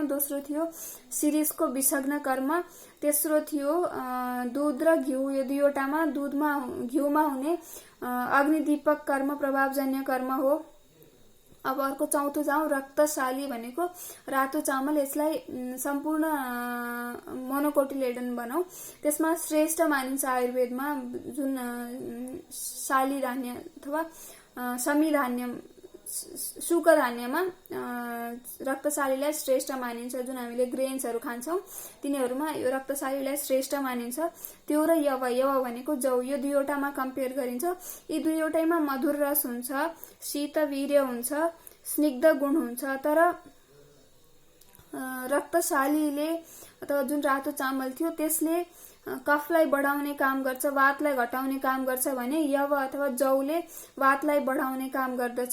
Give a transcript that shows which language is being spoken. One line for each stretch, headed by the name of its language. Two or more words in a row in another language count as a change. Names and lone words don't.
Nepali: दोस्रो थियो शिरीषको विसग्न कर्म। तेस्रो थियो दूध र घिउ, यो दुईवटामा घिउमा हुने अग्निदीपक कर्म प्रभावजन्य कर्म हो। अब अर्को चौथो जाउँ, रक्तशाली भनेको रातो चामल। यसलाई सम्पूर्ण मोनोकोटिलेडन भनौं। त्यसमा श्रेष्ठ मानिन्छ आयुर्वेदमा, जुन शाली धान्य अथवा समी धान्य, शुक धान्यमा रक्तशालीलाई श्रेष्ठ मानिन्छ। जुन हामीले ग्रेन्सहरू खान्छौं तिनीहरूमा यो रक्तशालीलाई श्रेष्ठ मानिन्छ। त्यो र यव भनेको जौ, यो दुईवटामा कम्पेयर गरिन्छ। यी दुईवटैमा मधुर रस हुन्छ, शीतवीर्य हुन्छ, स्निग्ध गुण हुन्छ। तर रक्तशालीले अथवा जुन रातो चामल थियो त्यसले कफलाई बढाउने काम गर्छ, वातलाई घटाउने काम गर्छ भने यव अथवा जौले वातलाई बढाउने काम गर्दछ।